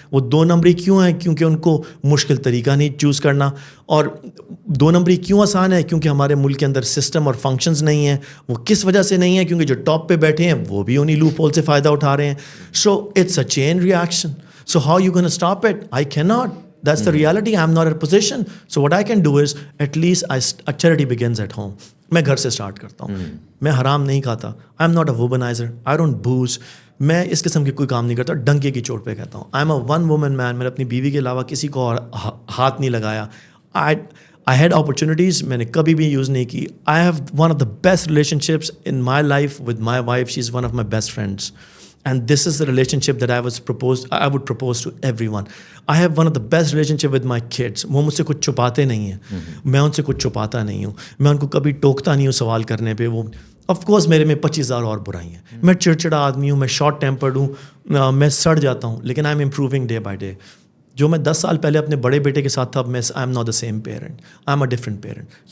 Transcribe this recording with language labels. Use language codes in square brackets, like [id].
[ur] وہ 2 نمبری کیوں ہیں؟ کیونکہ ان کو مشکل طریقہ نہیں چوز کرنا. اور 2 نمبری کیوں آسان ہے؟ کیونکہ ہمارے ملک کے اندر سسٹم اور فنکشنز نہیں ہیں. وہ کس وجہ سے نہیں ہیں؟ کیونکہ جو ٹاپ پہ بیٹھے ہیں وہ بھی انہی لوپ ہول سے فائدہ اٹھا رہے ہیں. [en] So it's a chain reaction. So how you gonna stop it? I can not. That's the reality. I'm not in a position. So what I can do is at least charity begins at home. [ur] میں گھر سے start کرتا ہوں. میں حرام نہیں کھاتا. [en] I am not a womanizer. I don't booze. [ur] میں اس قسم کی کوئی کام نہیں کرتا. ڈنکے کی چوٹ پہ کہتا ہوں [en] I am a one woman man. [ur] میں نے اپنی بیوی کے علاوہ کسی کو اور ہاتھ نہیں لگایا. [en] I had opportunities. [ur] میں نے کبھی بھی یوز نہیں کی. [en] I have one of the best relationships in my life with my wife. She's one of my best friends. And this is the relationship that I would propose to everyone. I have one of the best relationship with my kids. [ur] وہ مجھ سے کچھ چھپاتے نہیں ہیں, میں ان سے کچھ چھپاتا نہیں ہوں, میں ان کو کبھی ٹوکتا نہیں ہوں سوال کرنے پہ. وہ آف کورس میرے میں 25,000 اور برائی ہیں. میں چڑچڑا آدمی ہوں, میں شارٹ ٹیمپرڈ ہوں, میں سڑ جاتا ہوں, لیکن [en] I am improving day by day. [ur] جو میں 10 سال پہلے اپنے بڑے بیٹے کے ساتھ تھا, اب میں [en] I am not the same parent, I am a different parent.